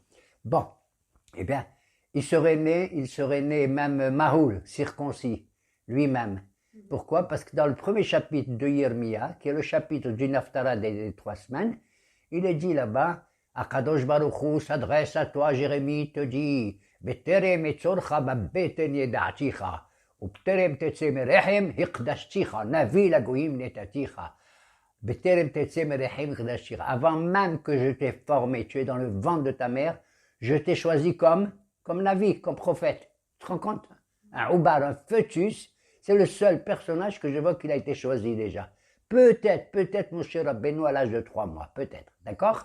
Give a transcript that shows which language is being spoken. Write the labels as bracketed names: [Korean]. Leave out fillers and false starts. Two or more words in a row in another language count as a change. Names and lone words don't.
[French] Bon, eh bien, il serait né même Mahoul, circoncis, lui-même. Pourquoi? Parce que dans le premier chapitre de Yirmiya, qui est le chapitre du Naftara des 3 semaines, il est dit là-bas, [Hebrew] הקדוש ברוך הוא [French] s'adresse à toi, Jérémie, te dit, [Hebrew] בטרם אצרך בבטן ידעתיך ובטרם תצא מרחם הקדשתיך נביא לגוים נתתיך. בטרם תצא מרחם הקדשתיך. [French] Avant même que je t'ai formé, tu es dans le ventre de ta mère, je t'ai choisi comme Navi, comme prophète. Tu te rends compte? Un oubar, un fœtus, c'est le seul personnage que je vois qu'il a été choisi déjà. Peut-être mon cher Rabbeinu à l'âge de 3 mois, peut-être, d'accord?